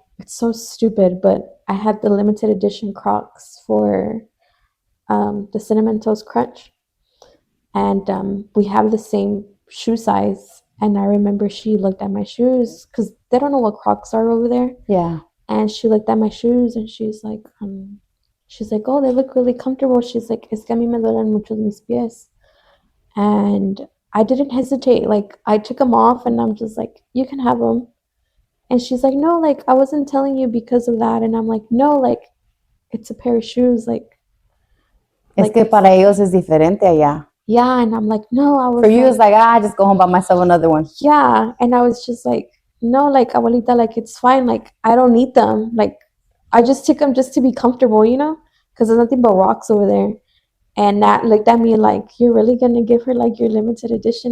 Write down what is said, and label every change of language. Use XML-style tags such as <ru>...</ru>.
<en>It's so stupid, but I had the limited edition Crocs for the Cinnamon Toast Crunch, and we have the same shoe size. And I remember she looked at my shoes because they don't know what Crocs are over there. Yeah. And she looked at my shoes and she's like, oh, they look really comfortable. She's like,</en> <es>es que a mí me duelen mucho mis pies.</es> <en>And I didn't hesitate. Like, I took them off and I'm just like, you can have them. And she's like, no, like, I wasn't telling you because of that. And I'm like, no, like, it's a pair of shoes.</en> <es>Es que para ellos es diferente allá.</es> <en>Yeah, and I'm like, no, I was. For you, it's like, I just go home by myself another one. Yeah, and I was just like, no, like, abuelita, like, it's fine. Like, I don't need them. Like, I just took them just to be comfortable, because there's nothing but rocks over there. And Nat looked at me like, you're really gonna give her like your limited edition?</en>